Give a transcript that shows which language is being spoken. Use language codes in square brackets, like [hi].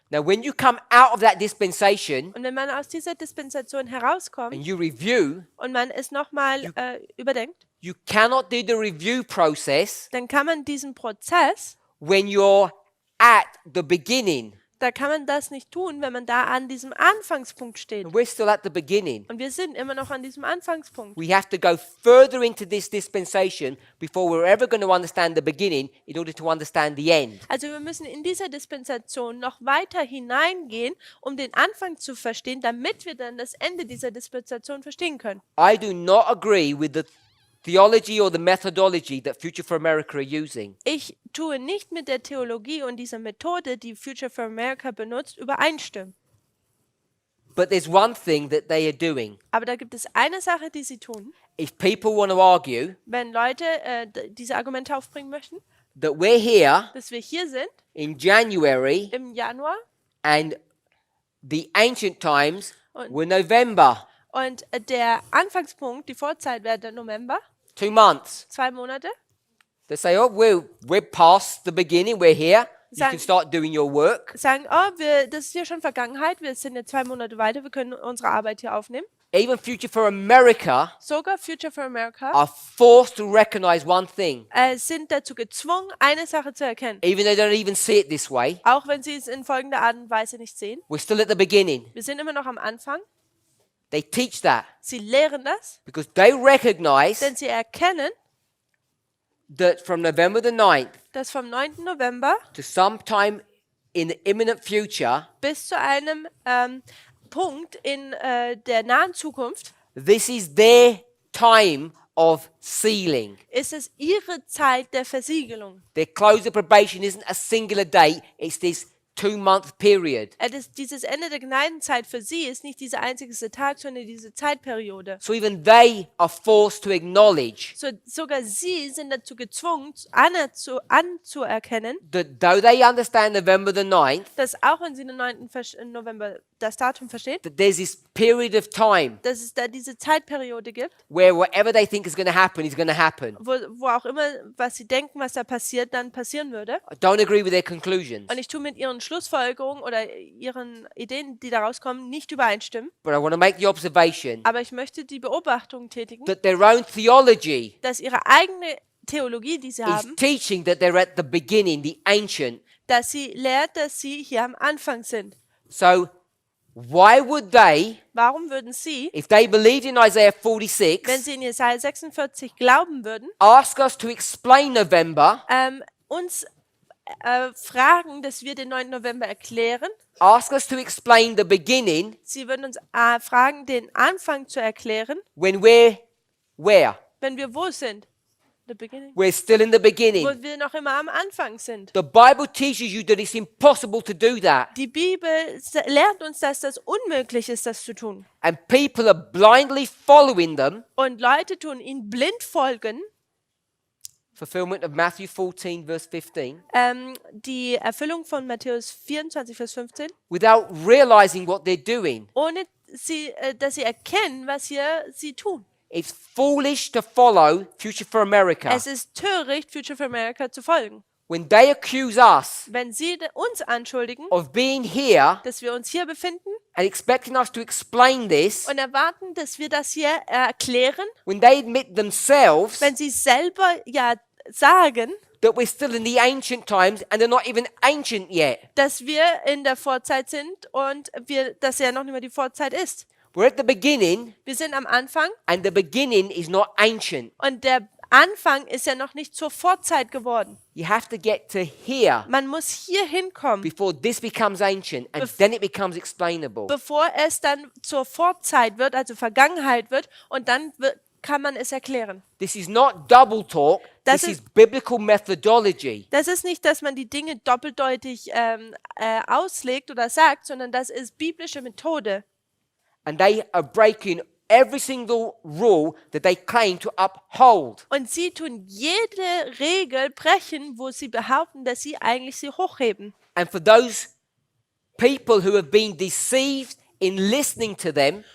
[en] Now, when you come out of that dispensation [de] Und wenn man aus dieser Dispensation herauskommt [en] and you review, [de] und man es nochmal überdenkt, [en] you cannot do the review process [de] dann kann man diesen Prozess, [en] when you're at the beginning. [de] da kann man das nicht tun, wenn man da an diesem Anfangspunkt steht. [en] And we're still at the beginning. [de] Und wir sind immer noch an diesem Anfangspunkt. [en] We have to go further into this dispensation before we're ever going to understand the beginning in order to understand the end. [de] Also wir müssen in dieser Dispensation noch weiter hineingehen, um den Anfang zu verstehen, damit wir dann das Ende dieser Dispensation verstehen können. [en] I do not agree with the theology or the methodology that Future for America are using. [de] Ich tue nicht mit der Theologie und dieser Methode, die Future for America benutzt, übereinstimmen. [en] But there's one thing that they are doing. [de] Aber da gibt es eine Sache, die sie tun. [en] If people want to argue [de] Wenn Leute diese Argumente aufbringen möchten, [en] that we're here [de] dass wir hier sind [en] in January [de] im Januar [en] and the ancient times [de] Und- [en] were November, [de] und der Anfangspunkt, die Vorzeit wäre der November, [en] 2 months. [de] 2 Monate, [en] They say, oh, we're past the beginning, we're here. You [de] Sagen- [en] can start doing your work. [de] sagen, das ist ja schon Vergangenheit, wir sind jetzt 2 Monate weiter, wir können unsere Arbeit hier aufnehmen. [en] Even Future for America [de] Sogar Future for America [en] are forced to recognize one thing, [de] sind dazu gezwungen, eine Sache zu erkennen. [en] even though they don't even see it this way. [de] Auch wenn sie es in folgender Art und Weise nicht sehen. [en] We're still at the beginning. [de] Wir sind immer noch am Anfang. [en] They teach that [de] Sie lehren das, [en] because they recognize [de] denn sie erkennen, [en] that from November the 9th [de] dass vom 9. November [en] to sometime in the imminent future, [de] bis zu einem Punkt in der nahen Zukunft [en] this is their time of sealing. [de] ist es ihre Zeit der Versiegelung. [en] Their close of probation isn't a singular date, it's this 2-month period. [de] Dieses Ende der Gnadenzeit für sie ist nicht dieser einzige Tag, sondern diese Zeitperiode. [en] So even they are forced to acknowledge [de] Sogar sie sind dazu gezwungen, anzuerkennen, [en] that though they understand November the 9th, [de] dass auch wenn sie den 9. November das Datum verstehen, [en] that there's this period of time [de] dass es da diese Zeitperiode gibt, [en] where whatever they think is going to happen is going to happen. [de] wo auch immer, was sie denken, was da passiert, dann passieren würde. [en] I don't agree with their conclusions, [de] Und ich tue mit ihren Schlussfolgerungen oder ihren Ideen, die daraus kommen, nicht übereinstimmen. [en] but I want to make the observation [de] Aber ich möchte die Beobachtung tätigen, [en] that their own theology [de] dass ihre eigene Theologie, die sie [en] is [de] haben, [en] teaching that they're at the beginning, the ancient. [de] dass sie lehrt, dass sie hier am Anfang sind. [en] So why would they, [de] Warum würden sie, [en] if they believed in Isaiah [de] wenn [en] 46, [de] sie in Jesaja 46 glauben würden, [en] ask us to explain November, [de] uns fragen, dass wir den 9. November erklären? [en] ask us to explain the beginning [de] Sie würden uns fragen, den Anfang zu erklären, [en] when we're where? [de] wenn wir wo sind? [en] The beginning. We're still in the beginning. [de] Wo wir noch immer am Anfang sind. [en] The Bible teaches you that it's impossible to do that. [de] Die Bibel lehrt uns, dass das unmöglich ist, das zu tun. [en] And people are blindly following them. [de] Und Leute tun ihnen blind folgen. [en] Fulfillment of Matthew 14, verse 15. [de] Die Erfüllung von Matthäus 24, Vers 15. [en] Without realizing what they're doing. [de] Ohne dass sie erkennen, was hier sie tun. [en] It's foolish to follow Future for America. [de] Es ist töricht, Future for America zu folgen. [en] When they accuse us [de] Wenn sie uns anschuldigen, [en] of being here [de] dass wir uns hier befinden [en] and expecting us to explain this, [de] und erwarten, dass wir das hier erklären, [en] when they admit themselves [de] wenn sie selber ja sagen, [en] that we're still in the ancient times and they're not even ancient yet. [de] dass wir in der Vorzeit sind und dass ja noch nicht mehr die Vorzeit ist. [en] We're at the beginning [de] Wir sind am Anfang [en] and the beginning is not ancient. [de] und der Anfang ist ja noch nicht zur Vorzeit geworden. [en] You have to get to here [de] Man muss hier hinkommen, [en] before this becomes ancient and then it becomes explainable. [de] bevor es dann zur Vorzeit wird, also Vergangenheit wird, und dann kann man es erklären. [en] This is not double talk. [de] Das [en] This [de] ist- [en] is biblical methodology. [de] Das ist nicht, dass man die Dinge doppeldeutig auslegt oder sagt, sondern das ist biblische Methode. [en] And they are breaking every single rule that they claim to uphold. [de] Und sie tun jede Regel brechen, wo sie behaupten, dass sie eigentlich sie hochheben. [en] And for those people who have been deceived in listening to them,